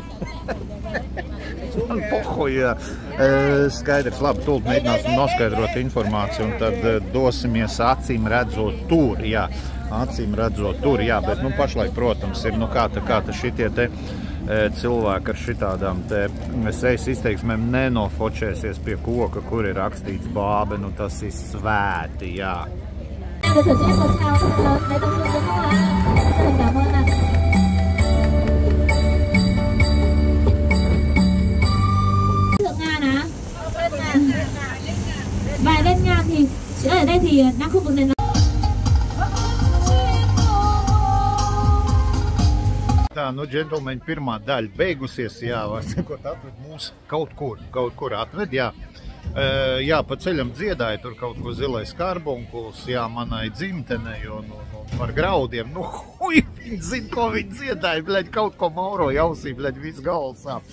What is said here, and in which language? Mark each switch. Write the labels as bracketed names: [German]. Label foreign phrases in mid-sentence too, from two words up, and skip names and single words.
[Latvian] man pohu, jā, skaidrs, labi, tūlīt mēģināsim noskaidrot informāciju, un tad dosimies acīm redzot tur, jā, bet, nu, pašlaik, protams, ir, nu, kā ta šitie te cilvēki ar šitādām te sejas izteiksmēm nenofočēsies pie koka, kur ir rakstīts Bābe, nu tas ir svēti, jā. [Vietnamese] Bài lên ngang thì ở đây thì đang khu vực này [Latvian] Tā, nu, džentlmeņi, pirmā daļa beigusies, jā, var sakot, atved mūs kaut kur atved, jā. Jā, pa ceļam dziedāja tur kaut ko Zilais karbunkuls, jā, manai dzimtenei un par graudiem, nu, hui, viņi zina, ko viņi dziedāja, bļaļ, kaut ko Mauro jausī, bļaļ, viss galvas sāp.